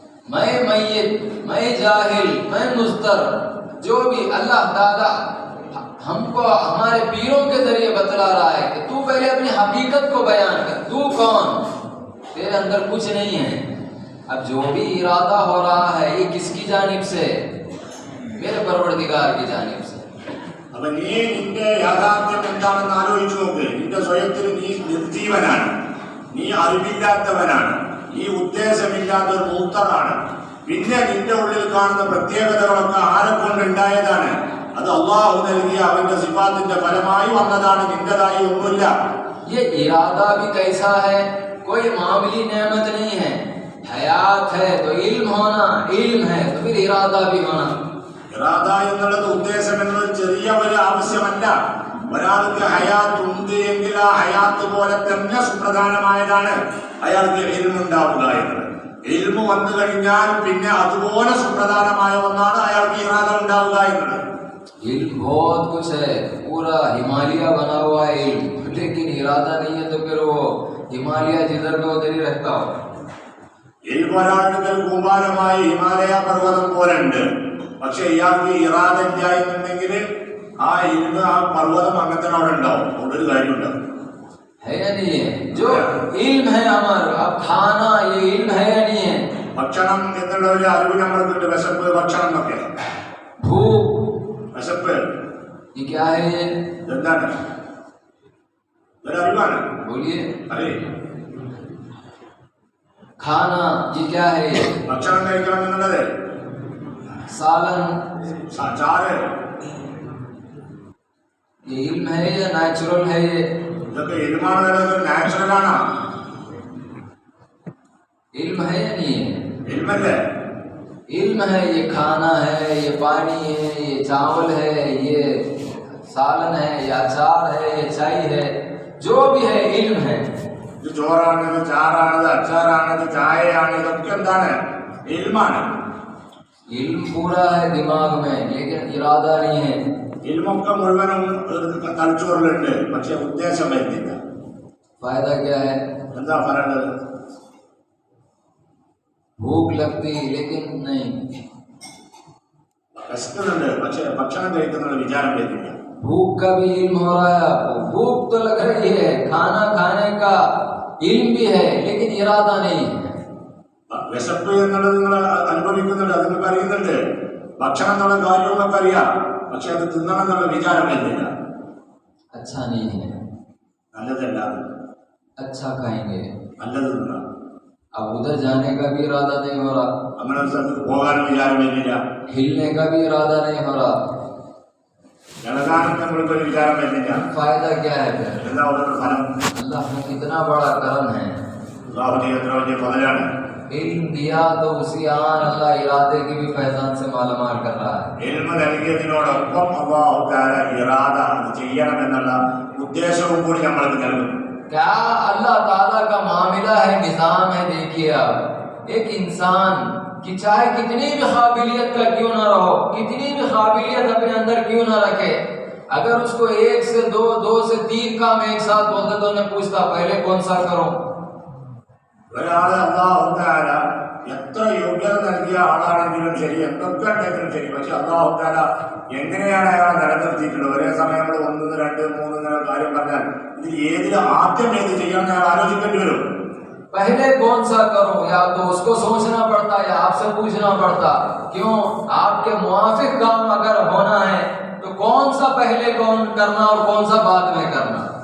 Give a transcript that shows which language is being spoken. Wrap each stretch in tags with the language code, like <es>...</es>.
<hi>मैं मय्यत, मैं जाहिल, मैं मुस्तर. जो भी अल्लाह ताला हमको हमारे पीरों के जरिए बतला रहा है कि तू पहले अपनी हकीकत को बयान कर, तू कौन, तेरे अंदर कुछ नहीं है. अब जो भी इरादा हो रहा है ये किसकी जानिब से? मेरे परवरदिगार की जानिब से.</hi> <ml>അപ്പൊ നീ നിന്റെ യാഥാർത്ഥ്യം എന്താണെന്ന് ആലോചിച്ചു നോക്ക്. നിന്റെ സ്വയത്തിൽ നീ നിർജീവനാണ്, നീ അറിവില്ലാത്തവനാണ്, നീ ഉദ്ദേശമില്ലാത്ത ഒരു മൂത്തറാണ്. പിന്നെ നിന്റെ ഉള്ളിൽ കാണുന്ന പ്രത്യേകതകളൊക്കെ ആരെക്കൊണ്ട് ഉണ്ടായതാണ്? അത് അള്ളാഹു നൽകിയ അവന്റെ സിഫാത്തിന്റെ ഫലമായി വന്നതാണ്, നിന്റേതായി ഒന്നുമില്ല.</ml> <hi>ये इरादा भी कैसा है, कोई मामूली नेमत नहीं है। हयात है तो इल्म होना, इल्म है तो फिर इरादा भी होना।</hi> <ml>ഇറാദ എന്നുള്ളത് ഉദ്ദേശം എന്നത് ചെറിയ ഒരു ആവശ്യമല്ല. ഒരാൾക്ക് ഹയാത്ത് ഉണ്ട് എങ്കിൽ ആ ഹയാത്ത് പോലെ തന്നെ സുപ്രധാനമായതാണ് അയാൾക്ക് ഇൽമു ഉണ്ടാവുക എന്നത്. ഇൽമു വന്നു കഴിഞ്ഞാൽ പിന്നെ അതുപോലെ സുപ്രധാനമായ ഒന്നാണ് അയാൾക്ക് ഇറാദ ഉണ്ടാവുക എന്നത്.</ml> <hi>इल्म बहुत कुछ है, पूरा हिमालय बना हुआ है इल्म, लेकिन इरादा नहीं है तो फिर वो हिमालय जिधर का उधर ही रहता हो।</hi> <ml>ഇൽമു ഒരാളുടെ കൂമ്പാരമായി ഹിമാലയ പർവ്വതം പോലെ ഉണ്ട്. പക്ഷെ ഇയാൾക്ക് ഇറാദ ഇല്ലായെന്നുണ്ടെങ്കിൽ ആ ഇൽമു ആ പർവ്വതം അങ്ങനത്തെ അവിടെ ഉണ്ടാവും, അതൊരു കാര്യമുണ്ടാവും.</ml> <hi>है या नहीं है? जो इल्म है हमारा, अब खाना ये इल्म है या नहीं है?</hi> <ml>ഭക്ഷണം എന്നുള്ള ഒരു അറിവ് നമ്മൾക്കുണ്ട്. വിശപ്പ്, ഭക്ഷണം എന്നൊക്കെ.</ml> <hi>भूख,</hi> <ml>വിശപ്പ്</ml> <hi>ये क्या है? ये</hi> <ml>എന്താണ്? ഒരു അറിവാണ്.</ml> <hi>बोलिए।</hi> <ml>അതെ,</ml> <hi>खाना ये क्या है?</hi> <ml>ഭക്ഷണം കഴിക്കണം എന്നുള്ളത്.</ml> <hi>सालन</hi> <ml>ചാറ്</ml> <hi>ये इल्म है या नेचुरल है? ये</hi> <ml>ഇതൊക്കെ ഇൽമാണ്, നാച്ചുറലാണ്.</ml> <hi>इल्म है या नहीं है?</hi> <ml>ഇൽമല്ലേ?</ml> <hi>इल्म है, ये खाना है, ये पानी है, ये चावल है, ये सालन है, ये अचार है, ये चाय है, जो भी है इल्म है।</hi> <ml>ഇത് ചോറാണിത്, ചാറാണിത്, അച്ചാറാണിത്, ചായയാണ്, ഇതൊക്കെ എന്താണ്? ഇൽമാണ്.</ml> <hi>इल्म पूरा है दिमाग में, लेकिन इरादा नहीं है।</hi> <ml>ഇൽമൊക്കെ മുഴുവനും തലച്ചോറിലുണ്ട്, പക്ഷെ ഉദ്ദേശം വരുന്നില്ല.</ml> <hi>फायदा क्या है?</hi> <ml>എന്താ പറയേണ്ടത്?</ml> <hi>भूख लगती लेकिन नहीं,</hi> <ml>വിശക്കുന്നുണ്ട്, പക്ഷെ ഭക്ഷണം കഴിക്കുന്ന വിചാരം വരുന്നില്ല.</ml> <hi>भूख का भी इल्म हो रहा है आपको, भूख तो लग रही है, खाना खाने का इल्म भी है, लेकिन इरादा नहीं है।</hi> <ml>വിശപ്പ് എന്നുള്ളത് നിങ്ങൾ അനുഭവിക്കുന്നുണ്ട്, അത് നിങ്ങൾക്ക് അറിയുന്നുണ്ട്. ഭക്ഷണം എന്നുള്ള കാര്യം നിങ്ങൾക്ക് അറിയാം, പക്ഷെ അത് തിന്നണം എന്നുള്ള വിചാരം വരുന്നില്ല.</ml> <hi>अच्छा नहीं है,</hi> <ml>നല്ലതല്ല,</ml> <hi>अच्छा खाएंगे,</hi> <ml>നല്ലത് തിന്നണം.</ml> <hi>अब उधर जाने का भी इरादा नहीं हो रहा,</hi> <ml>അങ്ങനെ ഒരു സ്ഥലത്ത് പോകാനും വിചാരം വരുന്നില്ല.</ml> <hi>हिलने का भी इरादा नहीं हो रहा,</hi> <ml>ഇളകാനും നമ്മൾക്കൊരു വിചാരം വരുന്നില്ല.</ml> <hi>फायदा क्या है फिर?</hi> <ml>എന്താ ഒരു ഫലം?</ml> <hi>अल्लाह का कितना बड़ा करम है,</hi> <ml>അല്ലാഹുവിന്റെ എത്ര വലിയ ഫലമാണ്.</ml> <hi>इल्म दिया तो उसी आन अल्लाह इरादे की भी फैजान से मालामाल कर रहा है।</hi> <ml>ഇൽമ നൽകിയതിനോടൊപ്പം അല്ലാഹു തആല ഇറാദ അത് ചെയ്യണം എന്നുള്ള ഉദ്ദേശവും കൂടി നമ്മൾക്ക് നൽകുന്നു.</ml> <hi>क्या अल्लाह ताला का मामला है, निजाम है। देखिए आप, एक इंसान कि चाहे कितनी भी काबिलियत का क्यों ना रहो, कितनी भी काबिलियत अपने अंदर क्यों ना रखे, अगर उसको 1 से 2, 2 से 3 काम एक साथ बोलते तो उन्हें पूछता पहले कौन सा करो।</hi> <ml>ഒരാളെ അല്ലാഹു തആല എത്ര യോഗ്യത നൽകിയ ആളാണെങ്കിലും ശരി, എന്തൊക്കെ ഉണ്ടെങ്കിലും ശരി, പക്ഷെ അല്ലാഹു തആല എങ്ങനെയാണ് അയാളെ നിലനിർത്തിയിട്ടുള്ളത്? ഒരേ സമയം നമ്മൾ 1, 2, 3 കാര്യം പറഞ്ഞാൽ ഇതിൽ ഏതിൽ ആദ്യം ഏത് ചെയ്യണം അയാൾ ആലോചിക്കേണ്ടി വരും.</ml> <hi>पहले कौन सा करो, या तो उसको सोचना पड़ता या आपसे पूछना पड़ता। क्यों? आपके मुआफिक काम अगर होना है तो कौन सा पहले कौन करना और कौन सा बाद में करना।</hi>